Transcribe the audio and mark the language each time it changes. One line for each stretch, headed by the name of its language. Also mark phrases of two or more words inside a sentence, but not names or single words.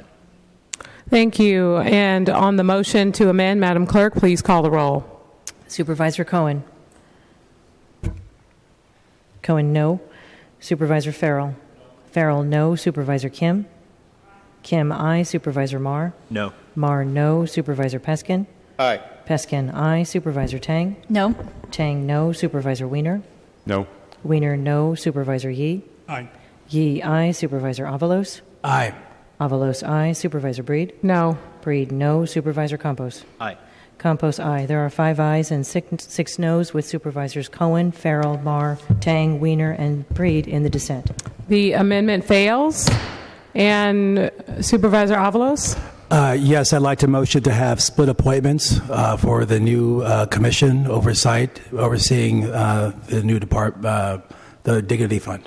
English: Thank you. And on the motion to amend, Madam Clerk, please call the roll. Supervisor Cohen. Cohen, no. Supervisor Farrell. Farrell, no. Supervisor Kim. Kim, aye. Supervisor Marr. No. Marr, no. Supervisor Peskin. Aye. Peskin, aye. Supervisor Tang. No. Tang, no. Supervisor Wiener. No. Wiener, no. Supervisor Yee. Aye. Yee, aye. Supervisor Avalos. Aye. Avalos, aye. Supervisor Breed. No. Breed, no. Supervisor Campos. Aye. Campos, aye. There are 5 ayes and 6 noes with Supervisors Cohen, Farrell, Marr, Tang, Wiener, and Breed in the dissent. The amendment fails. And Supervisor Avalos? Yes, I'd like to motion to have split appointments for the new commission overseeing the new the Dignity Fund.